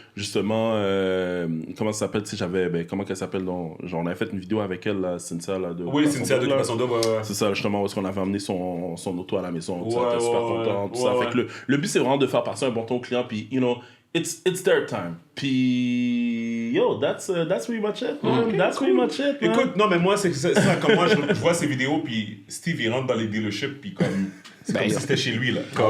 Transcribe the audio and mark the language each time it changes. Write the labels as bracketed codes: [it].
[fr] Justement, comment ça s'appelle, tu sais, comment qu'elle s'appelle, genre, on avait fait une vidéo avec elle, là, Cynthia, là, de... Oui, Cynthia de Occupation Double, C'est ça, justement, où est-ce qu'on avait amené son auto à la maison, tout ça, elle était super content, tout ça. Fait que le but, c'est vraiment de faire passer un bon ton au client, puis, [en] it's their time. Puis, yo, that's pretty much it, man. That's pretty much it, man. [fr] Écoute, non, mais moi, c'est ça, comme moi, je vois ces vidéos, puis Steve, il rentre dans les dealerships, puis comme... C'est comme si c'était chez lui, là.